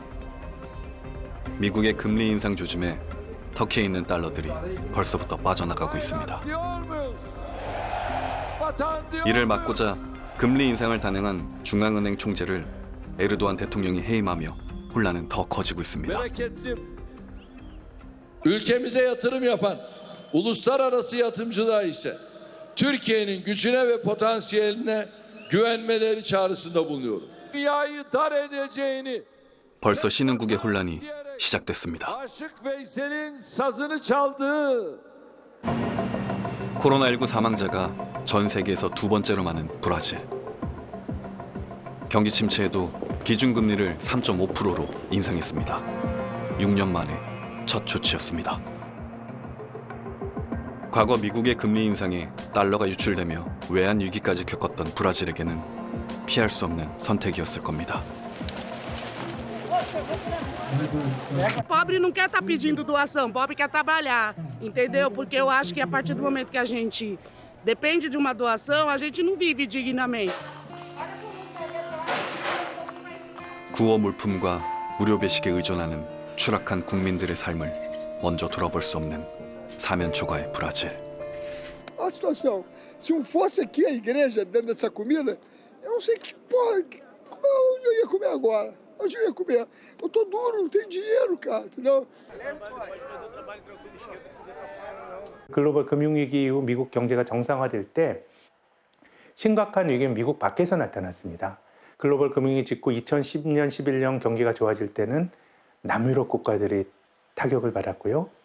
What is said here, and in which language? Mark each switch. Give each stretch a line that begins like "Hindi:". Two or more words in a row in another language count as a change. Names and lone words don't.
Korean: 미국의 금리 인상 조짐에 터키에 있는 달러들이 벌써부터 빠져나가고 있습니다. 이를 막고자 금리 인상을 단행한 중앙은행 총재를 에르도안 대통령이 해임하며 혼란은 더 커지고 있습니다.
Turkish: Ülkemize yatırım yapan uluslararası yatırımcılar ise Türkiye'nin gücüne ve potansiyeline güvenmeleri çağrısında bulunuyorum. Dünyayı dar edeceğini
Korean: 벌써 신흥국의 혼란이 시작됐습니다.
Turkish: Aşık Veysel'in sazını çaldığı
Korean: 코로나19 사망자가 전 세계에서 두 번째로 많은 브라질. 경기 침체에도 기준금리를 3.5%로 인상했습니다. 6년 만에 첫 조치였습니다. 과거 미국의 금리 인상에 달러가 유출되며 외환 위기까지 겪었던 브라질에게는 피할 수 없는 선택이었을 겁니다.
Portuguese: Pobre não quer estar pedindo doação, pobre quer trabalhar, entendeu? Porque eu acho que a partir do momento que a gente depende de uma doação, a gente não vive dignamente.
Korean: 구호 물품과 무료 배식에 의존하는 추락한 국민들의 삶을 먼저 돌아볼 수 없는 사면초가의 브라질.
Portuguese: Olha a situação. Se não fosse aqui a igreja dentro dessa comida, eu não sei que porra, onde eu ia comer agora? Onde eu ia comer? Eu tô duro, não tenho dinheiro, cara, entendeu?
Korean: 글로벌 금융위기 이후 미국 경제가 정상화될 때 심각한 위기는 미국 밖에서 나타났습니다. 글로벌 금융위기 직후 2010년, 11년 경기가 좋아질 때는 남유럽 국가들이 타격을 받았고요.